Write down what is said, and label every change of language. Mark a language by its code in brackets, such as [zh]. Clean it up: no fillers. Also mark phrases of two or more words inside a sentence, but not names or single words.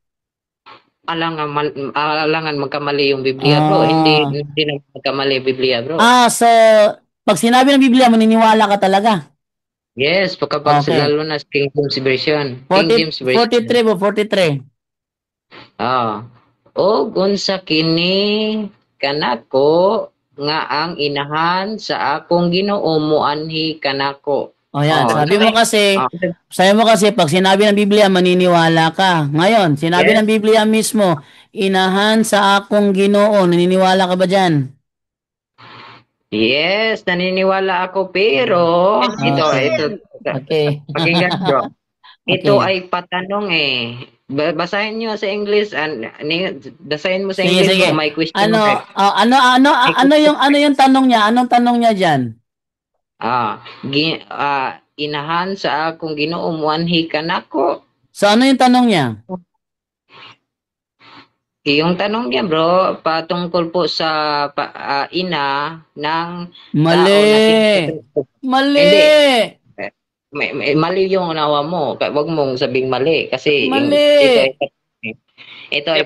[tl] Alangan magkamali yung Biblia, bro. Hindi na magkamali yung Biblia, bro. So, pag sinabi ng Biblia, maniniwala ka talaga? Yes, kapag lalo na King James Version. 43 po, 43. [ceb] O unsa kini kanako nga ang inahan sa akong Ginoo moanhi kanako. [tl] Sabi mo kasi pag sinabi ng Biblia maniniwala ka. Ngayon, sinabi ng Biblia mismo, [ceb] inahan sa akong Ginoo, [tl] naniniwala ka ba diyan? Yes, naniniwala ako pero ito. Okay. Pakinggan, bro. Ito ay patanong eh. Basahin niyo sa English basahin mo sa English sige. May question. Ano yung tanong niya? Anong tanong niya diyan? [ceb] Inahan sa akong Ginoo muanhi kanako. [tl] So ano yung tanong niya? Yung tanong niya, bro, patungkol po sa ina ng Mali. Mali yung unawa mo. Huwag mong sabing mali kasi ito ay